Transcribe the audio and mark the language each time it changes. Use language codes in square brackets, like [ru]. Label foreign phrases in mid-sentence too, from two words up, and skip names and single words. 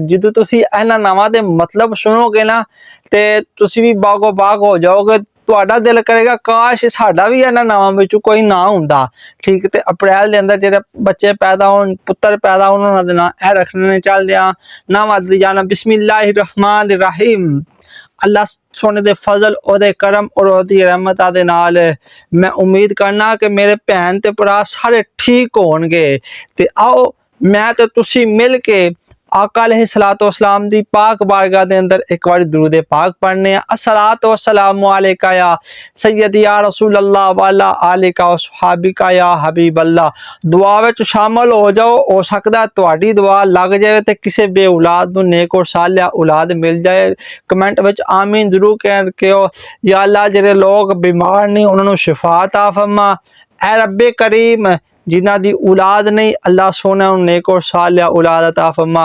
[pa] جدوں تسیں انہاں ناواں دے مطلب سنوگے نا تے تسیں وی باغو باغ ہو جاؤگے. تہاڈا دل کرے گا کاش ساڈا وی انہاں ناواں وچوں کوئی ناں ہوندا. ٹھیک، تے اپریل دے اندر جیہڑے بچے پیدا ہون، پتر پیدا ہون، انہاں دے ناں اے رکھنے چلدے آ. ناواں دی جانا [ar] بسم الله الرحمن الرحيم. [pa] اللہ سوہنے دے فضل اودے کرم اور اودی رحمتاں دے نال میں امید کرنا کہ میرے بھین تے بھرا سارے ٹھیک ہونگے. تے آؤ میں تے تسیں مل کے آقا [ar] عليه الصلاة والسلام [pa] دی پاک بارگاہ دے اندر اک باری درود پاک پڑھنے آ. [ar] الصلاة والسلام عليك يا سيدي يا رسول الله وعلى آلك وصحبك يا حبيب الله. [pa] دعا وچ شامل ہو جاؤ. ہو سکدا تہاڈی دعا لگ جائے تے کسی بے اولاد نوں نیک اور صالحہ اولاد مل جائے. کمنٹ وچ آمین ضرور کہو. یا اللہ جیہڑے لوگ بیمار نے انہاں نوں شفا عطا فرما. اے رب کریم جنہاں دی اولاد نہیں، اللہ سوہنا نیک اور صالحہ اولاد عطا فرما.